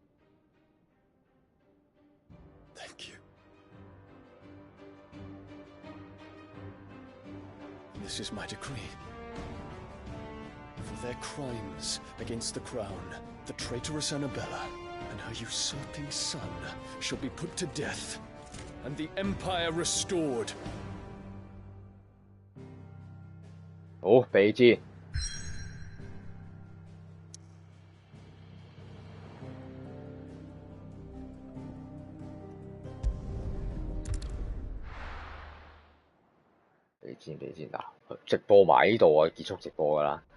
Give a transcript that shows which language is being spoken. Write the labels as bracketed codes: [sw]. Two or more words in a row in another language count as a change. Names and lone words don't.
[en] Thank you. This is my decree. For their crimes against the crown, the traitorous Annabella and her usurping son shall be put to death, and the Empire restored. [yue] 好，備戰。備戰嗱，直播埋呢度啊，結束直播㗎啦。